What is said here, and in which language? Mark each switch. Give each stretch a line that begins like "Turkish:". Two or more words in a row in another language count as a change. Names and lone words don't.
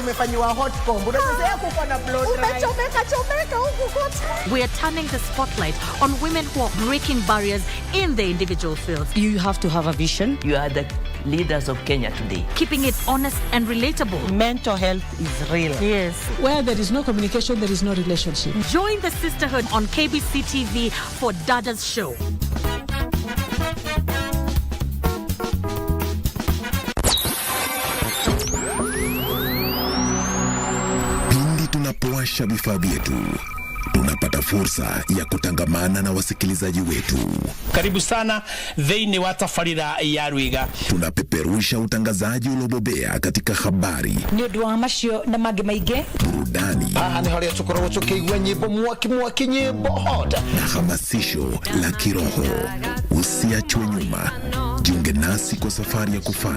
English: We are turning the spotlight on women who are breaking barriers in their individual fields. You have to have a vision. You are the leaders of Kenya today. Keeping it honest and relatable. Mental health is real. Yes. Where there is no communication, there is no relationship. Join the sisterhood on KBC TV for Dada's Show.
Swahili: Pindi tunapowasha vifaa vyetu, tunapata fursa ya kutangamana na wasikilizaji wetu.
Kikuyu: Karibu sana thĩinĩ wa tabarĩra ya Rwiga.
Swahili: Tunapeperusha utangazaji uliobobea katika habari,
Kikuyu: Nĩ ũndũ wa macio na mangĩ maingĩ,
Swahili: burudani,
Kikuyu: nĩ harĩa tũkoragwo tũkĩigua nyĩmbo mwaki nyĩmbo hot,
Swahili: na hamasisho la kiroho. Usiachwe nyuma, jiunge nasi kwa safari ya kufanya